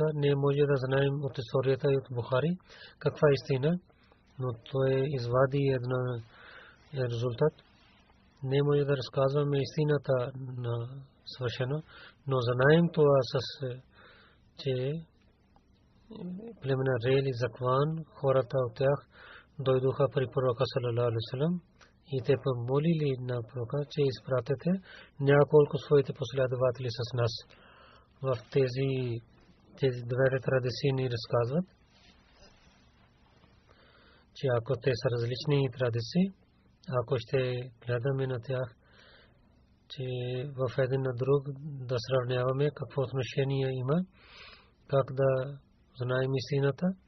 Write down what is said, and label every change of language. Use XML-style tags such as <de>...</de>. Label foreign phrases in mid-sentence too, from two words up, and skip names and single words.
<bg>Не може да знаем от историята и от Бухари каква е истина, но той извади един резултат. Не може да разказваме истината на свършено, но знаем това че племена Рел и Закван, хората от тях дойдоха при пророка</bg> <ar>صلى الله عليه وسلم</ar> <bg>и те помолили на пророка, че изпратете няколко своите последователи с нас. В тези две традиции ни разказват, че ако те са различни традиции, ако ще гледаме на тях, че в един на друг да сравняваме какво отношение има, как да знаем истината,</bg>